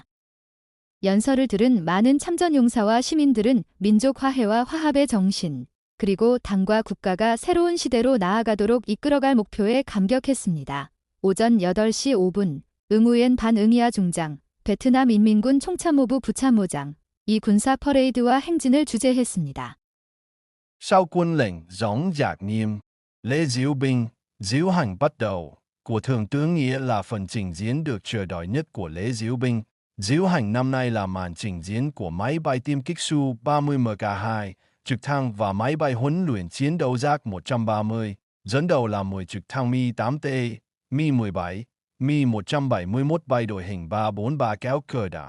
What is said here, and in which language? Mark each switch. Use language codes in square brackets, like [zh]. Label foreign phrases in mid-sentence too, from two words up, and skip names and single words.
[ko] 연설을 들은 많은 참전용사와 시민들은 민족 화해와 화합의 정신, 그리고 당과 국가가 새로운 시대로 나아가도록 이끌어갈 목표에 감격했습니다. 오전 8시 5분, 응우옌 반응이아 중장, 베트남 인민군 총참모부 부참모장, 이 군사 퍼레이드와 행진을 주재했습니다. [vi] Sau quân lệnh gióng nhạc nghiêm, lễ diễu binh, diễu hành bắt đầu của Thượng tướng Nghĩa là phần trình diễn được chờ đợi nhất của lễ diễu binh. Diễu hành năm nay là màn trình diễn của máy bay tiêm kích Su-30 Mk2, trực thăng và máy bay huấn luyện chiến đấu Giác 130, dẫn đầu là 10 trực thăng Mi-8T, Mi-17, Mi 171 bay đội hình 343 kéo cờ đảng.